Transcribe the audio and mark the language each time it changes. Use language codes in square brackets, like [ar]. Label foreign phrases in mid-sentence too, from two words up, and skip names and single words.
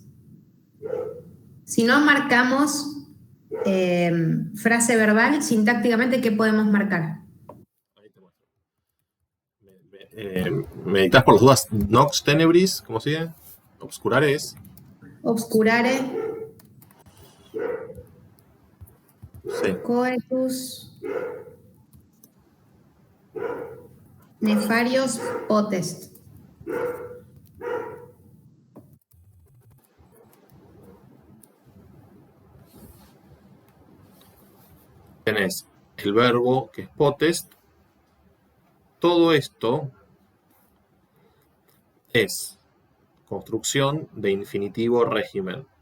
[es] Si no marcamos frase verbal, sintácticamente, ¿qué podemos marcar? ¿Me dictás por las dudas? [la] Nox Tenebris, [es] ¿cómo sigue? [la] Obscurare es. [es] Obscurare. Sí. [la] Coetus. Nefarios potest. [es] Tenés el verbo que es potest. Todo esto es construcción de infinitivo régimen.